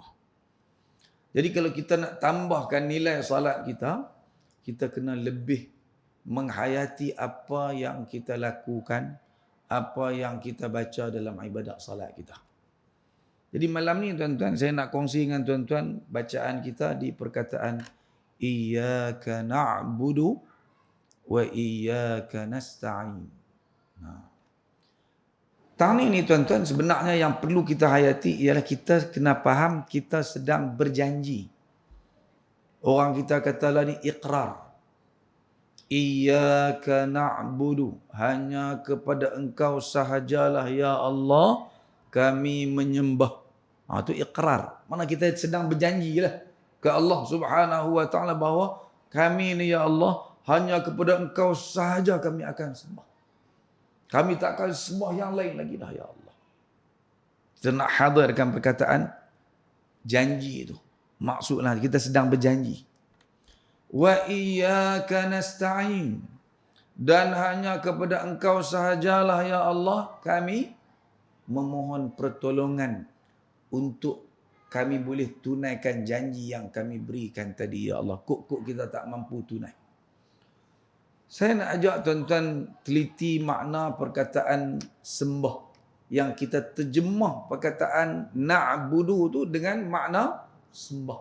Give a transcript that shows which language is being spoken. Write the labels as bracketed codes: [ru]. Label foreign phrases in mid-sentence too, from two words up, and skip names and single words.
[ms] Jadi kalau kita nak tambahkan nilai salat kita, kita kena lebih menghayati apa yang kita lakukan, apa yang kita baca dalam ibadat salat kita. Jadi malam ni tuan-tuan, saya nak kongsi dengan tuan-tuan bacaan kita di perkataan [ar] إياك نعبد وإياك نستعين. [ms] Tang ni tuan-tuan, sebenarnya yang perlu kita hayati ialah kita kena faham kita sedang berjanji. Orang kita katalah ni iqrar. [ar] إياك نعبد, [ms] hanya kepada engkau sahajalah [ar] يا الله [ms] kami menyembah. Itu iqrar. Mana kita sedang berjanji lah ke [ar] الله سبحانه وتعالى [ms] bahawa kami ni [ar] يا الله [ms] hanya kepada engkau sahaja kami akan sembah. Kami tak akan sembah yang lain lagi dah [ar] يا الله. [ms] Kita nak hadirkan perkataan janji itu. Maksudnya kita sedang berjanji. [ar] وإياك نستعين, [ms] dan hanya kepada engkau sahajalah [ar] يا الله [ms] kami memohon pertolongan untuk kami boleh tunaikan janji yang kami berikan tadi [ar] يا الله. [ms] Kok kita tak mampu tunai. Saya nak ajak tuan-tuan teliti makna perkataan sembah yang kita terjemah perkataan na'budu tu dengan makna sembah.